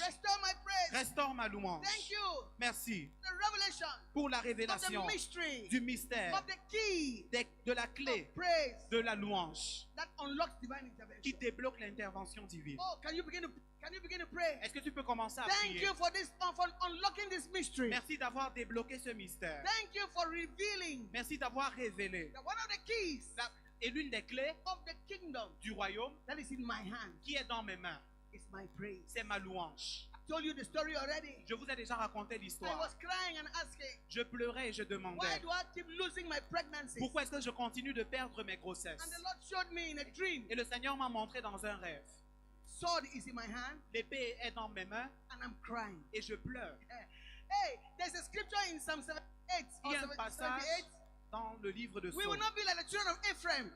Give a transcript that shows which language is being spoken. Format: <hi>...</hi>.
<en>Restore my praise.</en> <fr>Restaure ma louange.</fr> <en>Thank you.</en> <fr>Merci</fr> <en>The revelation</en> <fr>pour la</fr> <en>of the</en> <fr>révélation</fr> <en>mystery</en> <fr>du mystère,</fr> <en>of the key</en> <fr>de la clé</fr> <en>of praise</en> <fr>de la louange</fr> <en>that unlocks divine intervention.</en> <fr>débloque l'intervention divine.</fr> <en>Oh, can you begin to pray?</en> <fr>Est-ce que tu peux commencer à</fr> <en>Thank</en> <fr>prier?</fr> <en>you for this for unlocking this mystery.</en> <fr>Merci d'avoir débloqué ce mystère.</fr> <en>Thank you for revealing</en> <fr>Merci d'avoir révélé</fr> <en>that one of the keys</en> <fr>Et l'une des clés</fr> <en>of the kingdom</en> <fr>du royaume</fr> <en>that is in my hand</en> <fr>qui est dans mes mains,</fr> <en>is my praise.</en> <fr>c'est ma louange.</fr> <en>I told you the story already.</en> <fr>Je vous ai déjà raconté</fr> <en>I</en> <fr>l'histoire.</fr> <en>was crying and asking,</en> <fr>Je pleurais et je</fr> <en>why</en> <fr>demandais,</fr> <en>do I keep losing my pregnancies?</en> <fr>pourquoi est-ce que je continue de perdre mes grossesses?</fr> <en>And the Lord showed me in a dream.</en> <fr>Et le Seigneur m'a montré dans un rêve.</fr> <en>Sword is in my hand</en> <fr>L'épée est dans mes mains</fr> <en>and I'm crying.</en> <fr>et je pleure.</fr> <en>Hey, there's a scripture in Psalm 78</en> <fr>Il</fr> <en>or</en> <fr>y a un passage 78. dans le livre de</fr> <en>We will not be like the children of Ephraim</en>